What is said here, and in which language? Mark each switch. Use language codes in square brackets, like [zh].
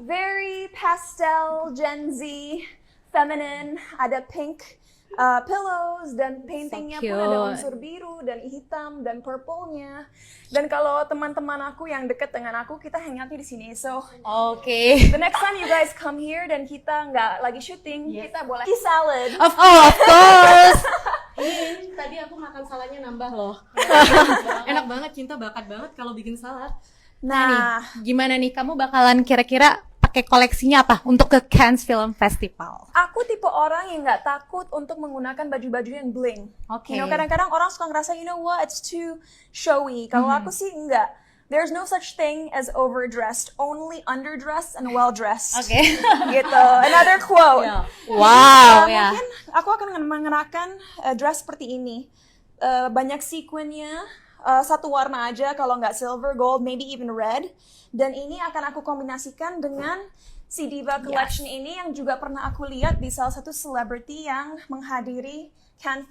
[en] very pastel, Gen Z, feminine. [id] Ada pink pillows dan paintingnya pun ada [en] cute. [id] unsur biru dan hitam dan purple-nya. Dan kalau teman-teman aku yang deket dengan aku, kita hangout-nya di sini. [en] So [id] Oke. [en] the next time you guys come here [id] dan kita nggak lagi syuting, kita boleh salad. [en] Of course. [id] Ini tadi aku makan saladnya nambah loh. Enak banget, Cinta bakat banget kalau bikin salad. Nah, Gimana nih kamu bakalan kira-kira pakai koleksinya apa untuk ke Cannes Film Festival? aku tipe orang yang nggak takut untuk menggunakan baju-baju yang bling. Oke. [en] You know, [id] kadang-kadang orang suka ngerasa, [en] you know what, it's too showy. [id] Kalau aku sih enggak. [en] There's no such thing as overdressed, only underdressed and well-dressed. [id] Oke. Gitu. [en] Another quote. [id] Wow, ya. Mungkin aku akan mengenakan dress seperti ini. Banyak sequinnya, satu warna aja, kalau nggak silver, gold, [en] maybe even red. [id] Dan ini akan aku kombinasikan dengan si Diva Collection ini yang juga pernah aku lihat di salah satu celebrity yang menghadiri Cannes.